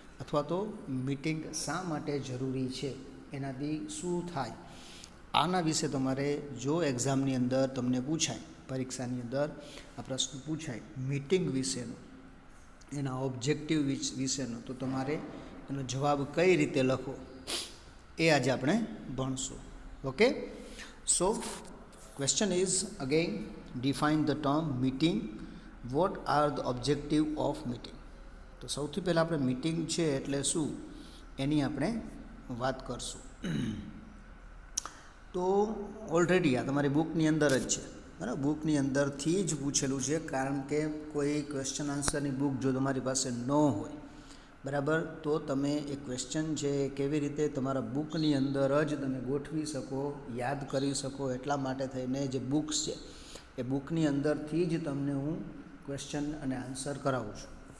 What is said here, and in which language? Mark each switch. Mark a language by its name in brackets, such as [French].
[Gujarati] અથવા તો મીટિંગ શા માટે જરૂરી છે, એનાથી શું થાય, આના વિશે તમારે જો એક્ઝામની અંદર તમને પૂછાય, પરીક્ષાની અંદર આ પ્રશ્ન પૂછાય મીટિંગ વિશેનો, એના ઓબ્જેક્ટિવ વિશેનો, તો તમારે એનો જવાબ કઈ રીતે લખો એ આજે આપણે ભણશું. [English] Okay, so question is again define the term meeting. What are the objective of meeting? [Gujarati] તો સૌથી પહેલાં આપણે મીટિંગ છે એટલે શું એની આપણે વાત કરશું. તો ઓલરેડી આ તમારી બુકની અંદર જ છે, બરાબર? બુકની અંદરથી જ પૂછેલું છે, કારણ કે કોઈ ક્વેશ્ચન આન્સરની બુક જો તમારી પાસે ન હોય, બરાબર, તો તમે એ ક્વેશ્ચન છે કેવી રીતે તમારા બુકની અંદર જ તમે ગોઠવી શકો, યાદ કરી શકો, એટલા માટે થઈને જે બુક્સ છે એ બુકની અંદરથી જ તમને હું ક્વેશ્ચન અને આન્સર કરાવું છું.